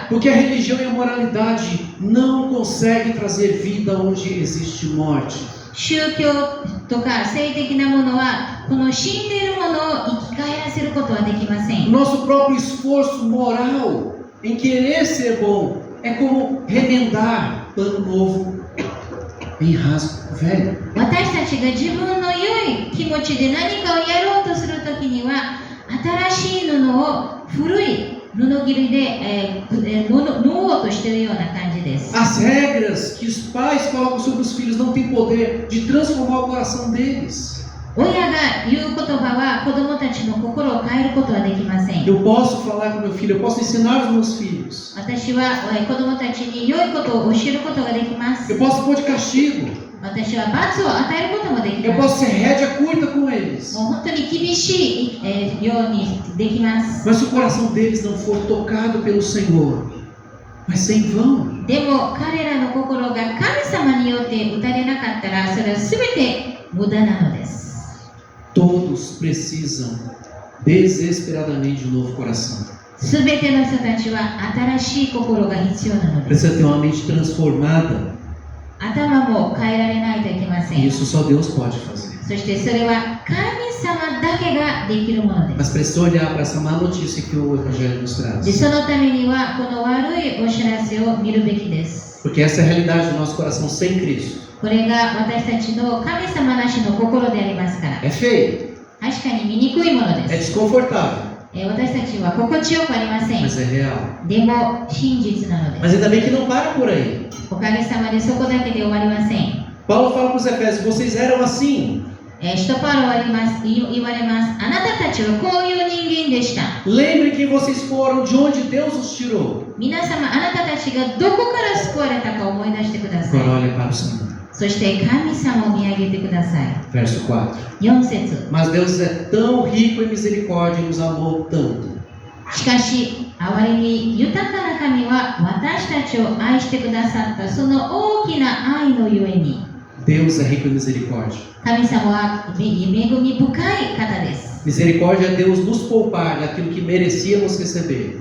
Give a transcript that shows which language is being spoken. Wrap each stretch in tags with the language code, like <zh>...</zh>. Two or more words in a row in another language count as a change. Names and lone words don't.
<pt>Porque a religião e a moralidade não conseguem trazer vida onde existe morte.</pt> <ja>宗教とか性的なものはこの死んでいるものを生き返らせることはできませ</ja> <pt>O</pt> <ja>ん。</ja> <pt>nosso próprio esforço moral em querer ser bom é como remendar pano novo em rasgo velho.</pt> <ja>私たちが自分の良い気持ちで何かをやろうとするときには新しい布を古い布切りで、縫おうとしているような感じです。</ja> <pt>As regras que os pais colocam sobre os filhos não têm poder de transformar o coração deles.</pt> <ja>親が言う言葉は子供たちの心を変えることはできません。</ja> <pt>Eu posso falar com meu filho, eu posso ensinar os meus filhos.</pt> <ja>私は子供たちに良いことを教えることができます。</ja> <pt>Eu posso pôr de castigo.</pt> <ja>私は罰を与えることもでき</ja> <pt>Eu</pt> <ja>ま</ja> <pt>posso</pt> <ja>す。</ja> <pt>ser rédea curta com eles.</pt> <ja>もう本当に厳しい、ようにできます。</ja> <pt>Mas se o coração deles não for tocado pelo Senhor, vai ser em vão.</pt> <ja>でも彼らの心が神様によって打たれなかったらそれは全て無駄なのです。</ja> <pt>Todos precisam desesperadamente de um novo coração.</pt> <ja>全ての人たちは新しい心が必要なのです。</ja> <pt>Precisa ter uma mente transformada.</pt> <ja>頭も変えられないといけませ</ja> <pt>E</pt> <ja>ん。</ja> <pt>isso só Deus pode fazer.</pt> <ja>そしてそれは神様だけができるもので</ja> <pt>Mas</pt> <ja>す。</ja> <pt>precisa olhar para essa má notícia que o Evangelho nos</pt> <ja>で</ja> <pt>traz.</pt> <ja>そのためにはこの悪いお知らせを見るべきです。</ja> <pt>Porque essa é a realidade do nosso coração sem Cristo.</pt> <ja>これが私たちの神様なしの心でありますから。</ja> <pt>É feio,</pt> <ja>確かに醜いもの</ja> <pt>é</pt> <ja>です。</ja> <pt>desconfortável,</pt> <ja>私たちは心地よくありません。</ja> <pt>mas é real.</pt> <ja>でも真実なので</ja> <pt>Mas</pt> <ja>す。</ja> <pt>ainda bem que não para por aí.</pt> <ja>おかげさまでそこだけで終わりません。</ja> <pt>Paulo fala para os Efésios, vocês eram assim.</pt> <ja>使徒パウロは言われます。あなたたちはこういう人間でした。</ja> <pt>Lembrem quem vocês foram, de onde Deus os tirou.</pt> <ja>皆様、あなたたちがどこから救われたか思い出してくださ</ja> <pt>Agora</pt> <ja>い。</ja> <pt>olha para o Senhor.</pt> <ja>そして神様を見上げてください。</ja> <pt>Verso 4.</pt> <ja>4節。</ja> <pt>Mas Deus é tão rico em misericórdia e nos amou tanto.</pt> <ja>しかし、憐れみ豊かな神は私たちを愛してくださったその大きな愛のゆえに、</ja> <pt>Deus é rico em misericórdia.</pt> <ja>神様は恵み深い方です。</ja> <pt>Misericórdia é Deus nos poupar daquilo que merecíamos receber.</pt>